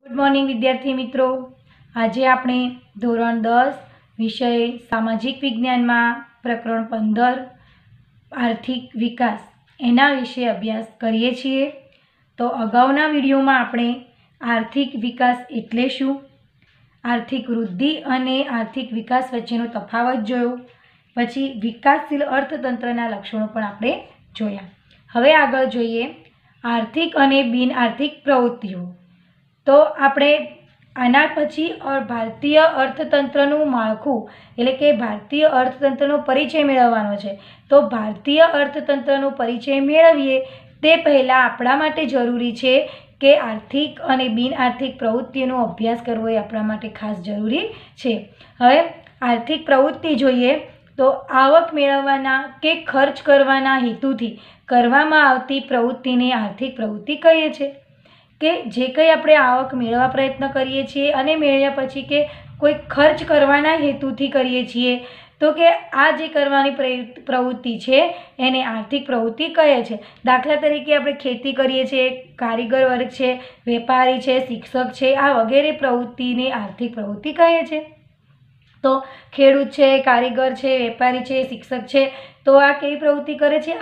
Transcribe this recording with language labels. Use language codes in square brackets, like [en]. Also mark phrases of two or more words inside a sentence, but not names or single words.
[gu] મૉર્નિંગ વિદ્યાર્થી મિત્રો, આજ આપણે ધોરણ 10 વિષય સામાજિક વિજ્ઞાન માં પ્રકરણ 15 આર્થિક વિકાસ એના વિષે અભ્યાસ કરીએ છીએ। તો અગાઉના વિડિયો માં આપણે આર્થિક વિકાસ એટલે શું, આર્થિક વૃદ્ધિ અને આર્થિક વિકાસ વચ્ચેનો તફાવત જોયો, પછી વિકાસશીલ અર્થતંત્રના લક્ષણો પણ આપણે જોયા। હવે આગળ જોઈએ આર્થિક અને બિન આર્થિક પ્રવૃત્તિઓ। તો આપણે આના પછી ઔર ભારતીય અર્થતંત્રનું માળખું એટલે કે ભારતીય અર્થતંત્રનો પરિચય મેળવવાનો છે। તો ભારતીય અર્થતંત્રનો પરિચય મેળવીએ તે પહેલા આપણા માટે જરૂરી છે કે આર્થિક અને બિન આર્થિક પ્રવૃત્તિનો અભ્યાસ કરવો એ આપણા માટે ખાસ જરૂરી છે। હવે આર્થિક પ્રવૃત્તિ જોઈએ તો આવક મેળવવાના કે ખર્ચ કરવાના હેતુથી કરવામાં આવતી પ્રવૃત્તિને આર્થિક પ્રવૃત્તિ કહીએ છે। કે જે કંઈ આપણે આવક મેળવવા પ્રયત્ન કરીએ છીએ અને મેળવ્યા પછી કે કોઈ ખર્ચ કરવાના હેતુથી કરીએ છીએ તો કે આ જે કરવાની પ્રવૃત્તિ છે એને આર્થિક પ્રવૃત્તિ કહે છે। દાખલા તરીકે આપણે ખેતી કરીએ છીએ, કારીગર વર્ગ છે, વેપારી છે, શિક્ષક છે, આ વગેરે પ્રવૃત્તિને આર્થિક પ્રવૃત્તિ કહે છે। તો ખેડૂત છે, કારીગર છે, વેપારી છે, શિક્ષક છે, તો આ કેવી પ્રવૃત્તિ કરે છે?